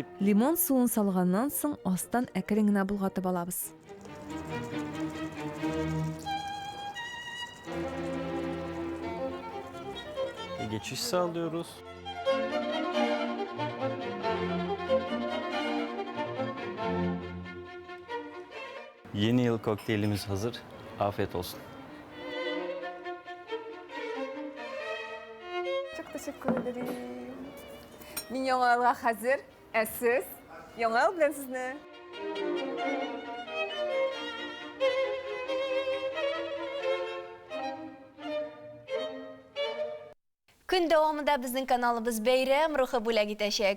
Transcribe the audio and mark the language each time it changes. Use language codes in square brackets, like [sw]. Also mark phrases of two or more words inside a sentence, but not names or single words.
[tt] Лимон суын салганнан соң астан әкрен генә булгатып алабыз. [tr] geçiş sağlıyoruz. Yeni yıl kokteylimiz hazır. Afiyet olsun. Çok teşekkür ederim. [tt] Min яңа елга хәзер, ә сез? Яңа ел белән сезне. Көн дәвамында безнең каналыбыз бәйрәм рухы бүләк итәчәк.